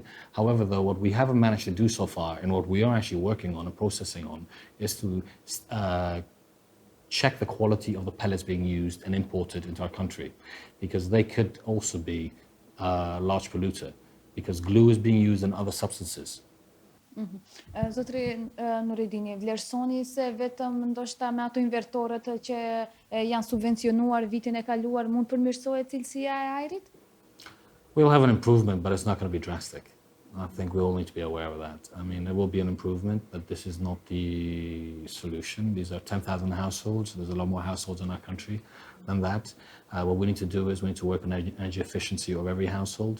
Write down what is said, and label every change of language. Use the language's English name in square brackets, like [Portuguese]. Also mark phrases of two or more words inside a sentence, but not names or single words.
[English] However, though, what we haven't managed to do so far and what we are actually working on and processing on is to check the quality of the pellets being used and imported into our country, because they could also be a large polluter, because glue is being used in other substances. [Albanian] Zotri Nuredini, vlerësoni se vetëm ndoshta me ato invertorët që janë subvencionuar vitin e kaluar mund përmirësohet cilësia e ajrit? [English] We'll have an improvement, but it's not going to be drastic. I think we all need to be aware of that. I mean, there will be an improvement, but this is not the solution. These are 10,000 households. There's a lot more households in our country than that. What we need to do is we need to work on energy efficiency of every household.